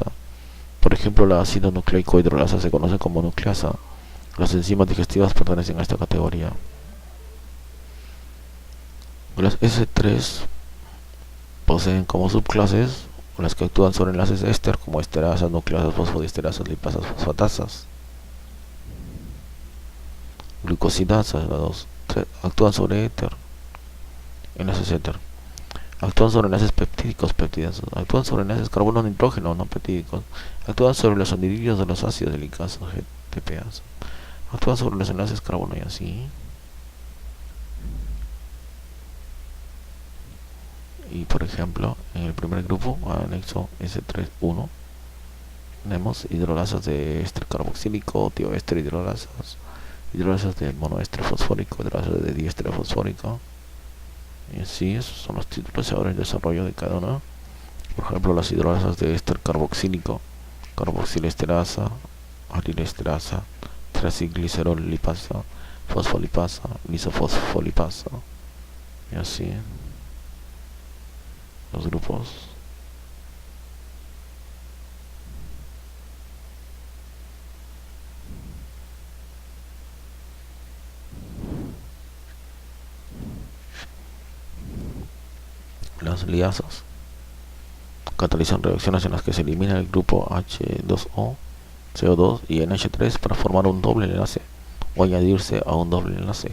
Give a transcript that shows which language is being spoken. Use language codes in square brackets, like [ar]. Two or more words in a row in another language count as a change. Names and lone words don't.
[es] Por ejemplo, el ácido nucleico hidrolasa se conoce como nucleasa. Las enzimas digestivas pertenecen a esta categoría. Las S3 poseen como subclases las que actúan sobre enlaces éster como esterasas, nucleasas, fosfodiesterasas, lipasas, fosfatasas. Glucosidasas, la 2, actúan sobre éter, enlaces éter. Actúan sobre enlaces peptídicos, peptidasas. Actúan sobre enlaces carbono-nitrógeno, no peptídicos. Actúan sobre los anhidridos de los ácidos delicados, GTPas. Actúan sobre los enlaces carbono y así. Y por ejemplo, en el primer grupo, anexo S3.1, tenemos hidrolasas de éster carboxílico, tioéster hidrolasas, hidrolasas de monoéster fosfórico, hidrolasas de diéster fosfórico. Y así, esos son los títulos ahora en desarrollo de cada una. Por ejemplo, las hidrolasas de éster carboxílico, carboxilesterasa, alilesterasa, tracilglicerol lipasa, fosfolipasa, lisofosfolipasa. Y así, los grupos. Las liasas catalizan reacciones en las que se elimina el grupo H2O, CO2 y NH3 para formar un doble enlace o añadirse a un doble enlace.